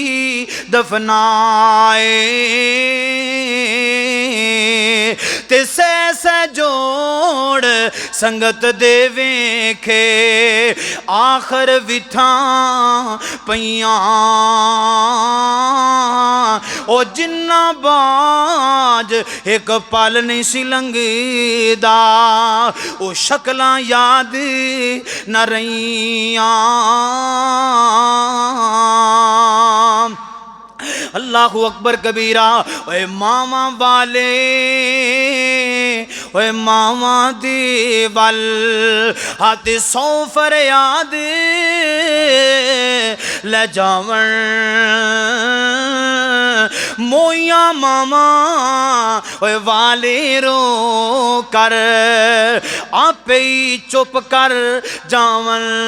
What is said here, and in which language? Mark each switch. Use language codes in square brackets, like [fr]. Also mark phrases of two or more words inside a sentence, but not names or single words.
[pa] دفنائے، تے سہہ جوڑ سنگت دے ویکھے آخر وتھاں پئیاں، او جنہاں باجھ اک پل نہیں سی لنگھدا، او شکلاں یاد نہ رہیاں. [ar] الله أكبر كبيرا. [pa] اوئے ماما والے اوئے ماما دی ول ہاتھے سو فریاد لے جاون، موئیا ماما اوئے والے رو کر آپے ہی چپ کر جاون,